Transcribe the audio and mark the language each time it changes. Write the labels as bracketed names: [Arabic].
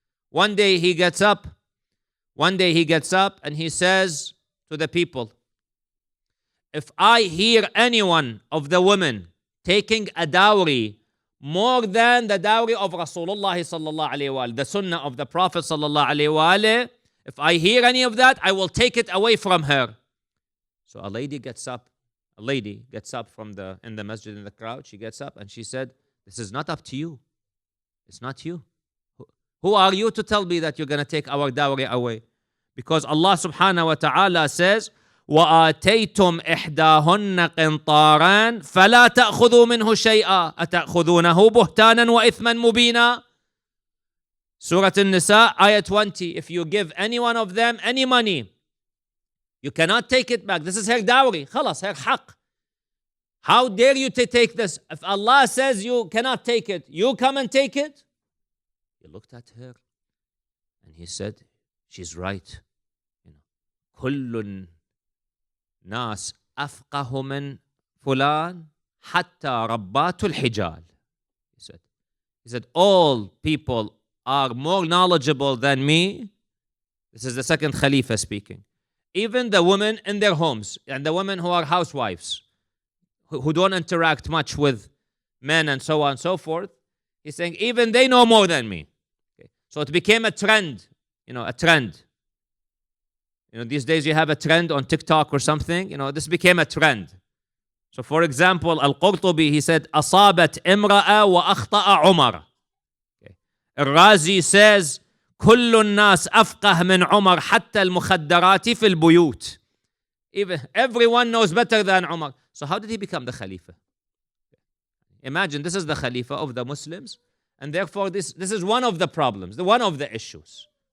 [English] One day he gets up and he says to the people, if I hear anyone of the women taking a dowry more than the dowry of Rasulullah sallallahu alayhi wa the sunnah of the Prophet sallallahu alayhi wa, if I hear any of that, I will take it away from her. So a lady gets up from in the masjid, in the crowd. She gets up and she said, this is not up to you. It's not you. Who are you to tell me that you're going to take our dowry away? Because Allah subhanahu wa ta'ala says, [Arabic] وَآتَيْتُمْ إِحْدَاهُنَّ قِنْطَارًا فَلَا تَأْخُذُوا مِنْهُ شَيْئًا أَتَأْخُذُونَهُ بُهْتَانًا وَإِثْمًا مُبِينًا. [English] Surah An-Nisa, ayah 20. If you give any one of them any money, you cannot take it back. This is her dowry. Khalas, her haqq. How dare you to take this? If Allah says you cannot take it, you come and take it? He looked at her and he said, she's right. [Arabic] كل الناس أفقه من فلان حتى ربات الحجال. [English] He said, all people are more knowledgeable than me. This is the second Khalifa speaking. Even the women in their homes, and the women who are housewives, who don't interact much with men and so on and so forth, he's saying, even they know more than me. Okay. So it became a trend, a trend. These days you have a trend on TikTok or something, this became a trend. So for example, Al-Qurtubi, he said, [Arabic] أصابت امرأة وأخطأ عمر. [English] Al-Razi says, [Arabic] كل الناس أفقه من عمر حتى المخدرات في البيوت. [English] Even everyone knows better than Umar. So how did he become the Khalifa? Imagine, this is the Khalifa of the Muslims, and therefore this is one of the problems, one of the issues.